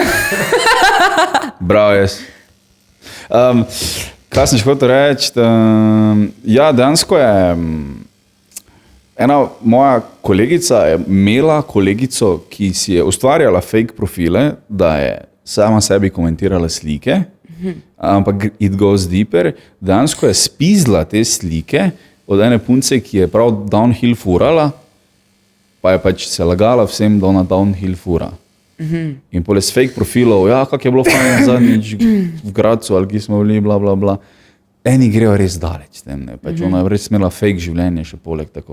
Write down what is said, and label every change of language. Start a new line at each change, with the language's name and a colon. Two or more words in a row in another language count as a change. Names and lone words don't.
Slovenian: Bravo jaz. Kaj sem še hotel reči? Ja, dejansko je ena moja kolegica je imela kolegico, ki si je ustvarjala
English: fake profile,
Slovenian: da je sama sebi komentirala slike, ampak
English: it goes deeper.
Slovenian: Dejansko je spizla te slike od ene punce, ki je prav downhill furala pa je pač se lagala vsem, da ona downhill fura. In poleg fake profilov, ja, kak je bilo fajn zadnjič v Gradcu, ali ki smo bili, bla, bla, bla. Eni grejo res daleč s tem, ne. Pač ona je res imela fake življenje še poleg tako.